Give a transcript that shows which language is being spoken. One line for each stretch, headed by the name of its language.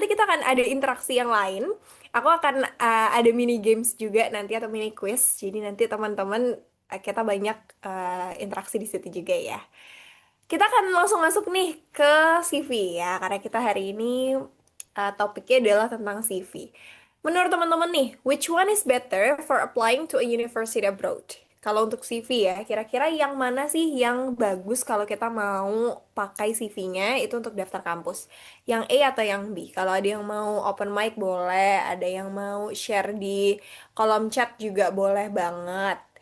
Indonesian: Nanti kita akan ada interaksi yang lain. Aku akan ada mini games juga nanti, atau mini quiz. Jadi nanti teman-teman kita banyak interaksi di situ juga ya. Kita akan langsung masuk nih ke CV ya, karena kita hari ini topiknya adalah tentang CV. Menurut teman-teman nih,
English: which one is better for applying to a university abroad?
Indonesian: Kalau untuk CV ya, kira-kira yang mana sih yang bagus kalau kita mau pakai CV-nya itu untuk daftar kampus? Yang A atau yang B? Kalau ada yang mau open mic boleh, ada yang mau share di kolom chat juga boleh banget.